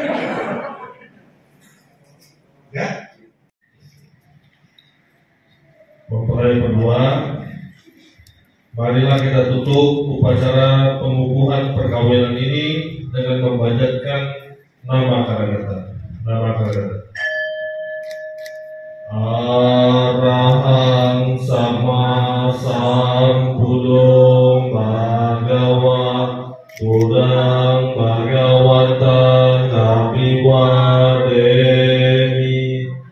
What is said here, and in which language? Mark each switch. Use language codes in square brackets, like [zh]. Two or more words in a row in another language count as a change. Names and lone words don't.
[id] Ya? Mempelai berdua, marilah kita tutup upacara pengukuhan perkawinan ini dengan membacakan nama Karangata. Nama Karangata. [pi] Arahang sama sambuddho bhagava Buddhang bhagavata Abhiwademi.